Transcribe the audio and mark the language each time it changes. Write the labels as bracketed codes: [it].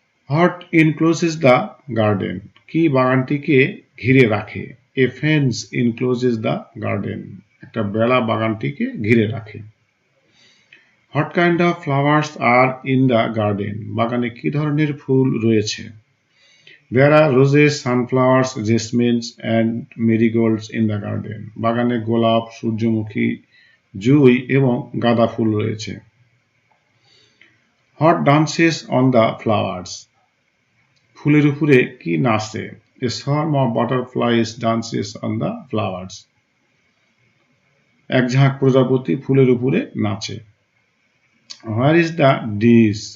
[en] what encloses the garden, [bn] কি বাগানটিকে ঘিরে রাখে? [en] a fence encloses the garden, [bn] একটা বেড়া বাগানটিকে ঘিরে রাখে। [en] what kind of flowers are in the garden, [bn] বাগানে কি ধরনের ফুল রয়েছে? [en] There are roses, sunflowers, jasmines and marigolds in the garden. [bn] বাগানে গোলাপ, সূর্যমুখী, জুঁই এবং গাঁদা ফুল রয়েছে। [en] What dances on the flowers? [bn] ফুলের উপরে কি নাচে? [en] A swarm of butterflies dances on the flowers. [bn] এক ঝাঁক প্রজাপতি ফুলের উপরে নাচে। [en] Where is the dish?